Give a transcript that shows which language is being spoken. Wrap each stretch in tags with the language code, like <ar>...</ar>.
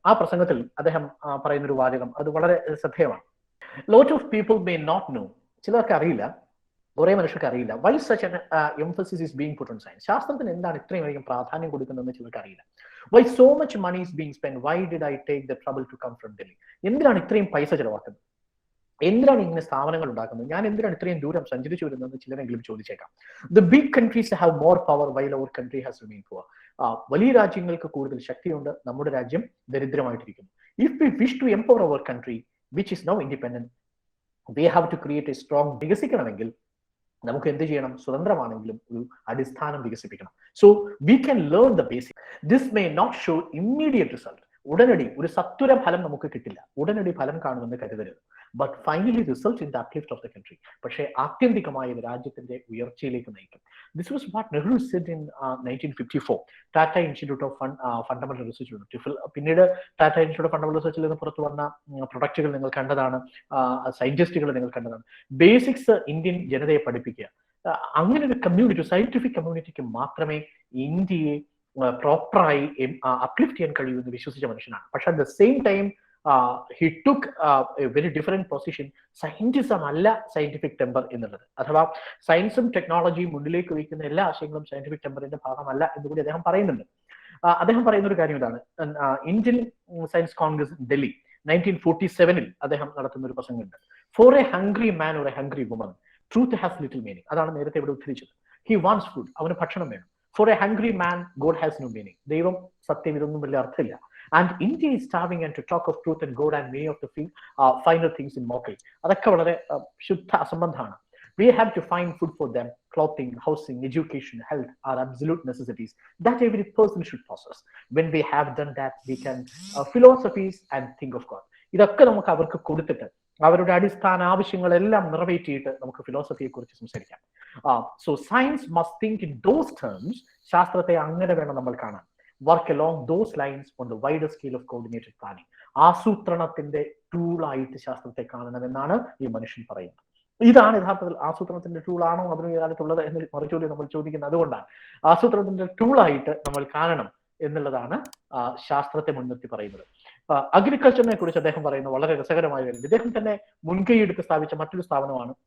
<ml>ആ പ്രസംഗത്തിൽ അദ്ദേഹം പറയുന്നൊരു വാചകം അത് വളരെ ശ്രദ്ധേയമാണ്.</ml> <en>lot of people may not know,</en> <ml>ചിലർക്ക് അറിയില്ല, കുറെ മനുഷ്യർക്ക് അറിയില്ല,</ml> <en>Why such an emphasis is being put on science.</en> <ml>ശാസ്ത്രത്തിന് എന്താണ് ഇത്രയും അധികം പ്രാധാന്യം കൊടുക്കുന്നതെന്ന് ചിലർക്ക് അറിയില്ല.</ml> <en>Why so much money is being spent, why did I take the trouble to come from Delhi?</en> <ml>എന്തിനാണ് ഇത്രയും പൈസ ചെലവാക്കുന്നത്? എന്തിനാണ് ഇങ്ങനെ സ്ഥാപനങ്ങൾ ഉണ്ടാക്കുന്നത്? ഞാൻ എന്തിനാണ് ഇത്രയും ദൂരം സഞ്ചരിച്ചു വരുന്നതെന്ന് ചിലരെങ്കിലും ചോദിച്ചേക്കാം.</ml> <en>The big countries have more power while our country has remained poor.</en> <ml>വലിയ രാജ്യങ്ങൾക്ക് കൂടുതൽ ശക്തിയുണ്ട്, നമ്മുടെ രാജ്യം ദരിദ്രമായിട്ടിരിക്കുന്നു.</ml> <en>If we wish to empower our country which is now independent, we have to create a strong,</en> <ml>വികസിക്കണമെങ്കിൽ നമുക്ക് എന്ത് ചെയ്യണം? സ്വതന്ത്രമാണെങ്കിലും ഒരു അടിസ്ഥാനം വികസിപ്പിക്കണം.</ml> <en>So we can learn the basic. This may not show immediate result.</en> <ml>ഉടനടി ഒരു സത്വര ഫലം നമുക്ക് കിട്ടില്ല, ഉടനടി ഫലം കാണുമെന്ന് കരുതരുത്.</ml> <en>But finally result in the uplift of the country.</en> <ml>പക്ഷേ ആത്യന്തികമായ രാജ്യത്തിന്റെ ഉയർച്ചയിലേക്ക് നയിക്കും.</ml> <en>This was what Nehru said in 1954. Tata institute of fundamental research.</en> <ml>പിന്നീട് ടാറ്റ ഇൻസ്റ്റിറ്റ്യൂട്ട് ഓഫ് ഫണ്ടമെന്റൽ റിസർച്ചിൽ നിന്ന് പുറത്തു വന്ന പ്രൊഡക്റ്റുകൾ നിങ്ങൾ കണ്ടതാണ്, സയന്റിസ്റ്റുകൾ നിങ്ങൾ കണ്ടതാണ്. ബേസിക്സ് ഇന്ത്യൻ ജനതയെ പഠിപ്പിക്കുക. അങ്ങനെ ഒരു കമ്മ്യൂണിറ്റി, സയന്റിഫിക് കമ്മ്യൂണിറ്റിക്ക് മാത്രമേ ഇന്ത്യയെ പ്രോപ്പറായി അപ്ലിഫ്റ്റ് ചെയ്യാൻ കഴിയുമെന്ന് വിശ്വസിച്ച മനുഷ്യനാണ്.</ml> <en>പക്ഷെ at the same time he took a very different position.</en> <ml>Scientism അല്ല സയന്റിഫിക് ടെമ്പർ എന്നുള്ളത്, അഥവാ സയൻസും ടെക്നോളജിയും മുന്നിലേക്ക് വയ്ക്കുന്ന എല്ലാ ആശയങ്ങളും സയന്റിഫിക് ടെമ്പറിന്റെ ഭാഗമല്ല എന്നുകൂടി അദ്ദേഹം പറയുന്നുണ്ട്. അദ്ദേഹം പറയുന്ന ഒരു കാര്യം ഇതാണ്. ഇന്ത്യൻ സയൻസ് കോൺഗ്രസ് ഡൽഹി 1947 അദ്ദേഹം നടത്തുന്ന ഒരു പ്രസംഗമുണ്ട്.</ml> <en>For a hungry man or a hungry woman truth has little meaning.</en> <ml>അതാണ് നേരത്തെ ഇവിടെ ഉദ്ധരിച്ചത്.</ml> <en>he wants food,</en> <ml>അവന് ഭക്ഷണം വേണം.</ml> <en>For a hungry man god has no meaning.</en> <ml>ദൈവം, സത്യം, ഇതൊന്നും വലിയ അർത്ഥമില്ല.</ml> <en>And India is starving, and to talk of truth and God and many of the finer things in mockery.</en> <ml>അതൊക്കെ വളരെ ശുദ്ധ അസംബന്ധമാണ്.</ml> <en>We have to find food for them. Clothing, housing, education, health are absolute necessities that every person should possess. When we have done that, we can philosophies and think of God.</en> <ml>ഇതൊക്കെ നമുക്ക് അവർക്ക് കൊടുത്തിട്ട് അവരുടെ അടിസ്ഥാന ആവശ്യങ്ങളെല്ലാം നിറവേറ്റിയിട്ട് നമുക്ക് ഫിലോസഫിയെ കുറിച്ച് സംസാരിക്കാം.</ml> <en>So science must think in those terms.</en> <ml>ശാസ്ത്രത്തെ അങ്ങനെ വേണം നമ്മൾ കാണാൻ.</ml> <en>work along those lines on the wider scale of coordinated planning.</en> <ml>ആസൂത്രണത്തിന്റെ ടൂളായിട്ട് ശാസ്ത്രത്തെ കാണണമെന്നാണ് ഈ മനുഷ്യൻ പറയുന്നത്. ഇതാണ് യഥാർത്ഥത്തിൽ ആസൂത്രണത്തിന്റെ ടൂൾ ആണോ അതിന് കാലത്തുള്ളത് എന്ന് മറുചോദ്യം നമ്മൾ ചോദിക്കുന്നത്. അതുകൊണ്ടാണ് ആസൂത്രണത്തിന്റെ ടൂളായിട്ട് നമ്മൾ കാണണം എന്നുള്ളതാണ് ശാസ്ത്രത്തെ മുൻനിർത്തി പറയുന്നത്. അഗ്രികൾച്ചറിനെ കുറിച്ച് അദ്ദേഹം പറയുന്ന വളരെ രസകരമായ കാര്യം, ഇദ്ദേഹം തന്നെ മുൻകൈയെടുത്ത് സ്ഥാപിച്ച മറ്റൊരു സ്ഥാപനമാണ്.</ml>